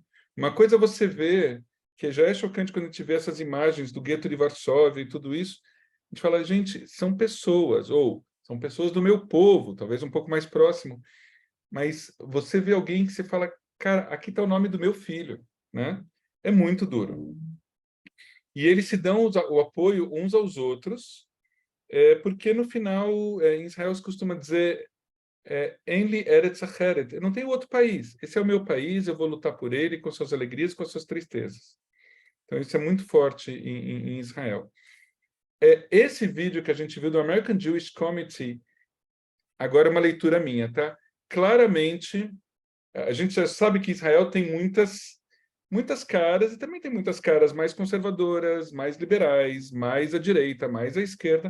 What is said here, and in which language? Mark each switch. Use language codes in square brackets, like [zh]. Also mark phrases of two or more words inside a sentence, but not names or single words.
[pt] Uma coisa é você ver, que já é chocante quando a gente vê essas imagens do gueto de Varsóvia e tudo isso, a gente fala, gente, são pessoas, ou são pessoas do meu povo, talvez um pouco mais próximo, mas você vê alguém que você fala, cara, aqui está o nome do meu filho, né? É muito duro. E eles se dão o apoio uns aos outros, porque no final, em Israel se costuma dizer [he] "אין לי ארץ אחרת", [pt] eu não tenho outro país, esse é o meu país, eu vou lutar por ele, com suas alegrias, com suas tristezas. Então isso é muito forte em Israel. Esse vídeo que a gente viu do American Jewish Committee, agora é uma leitura minha, tá? Claramente, a gente já sabe que Israel tem muitas caras, e também tem muitas caras mais conservadoras, mais liberais, mais à direita, mais à esquerda.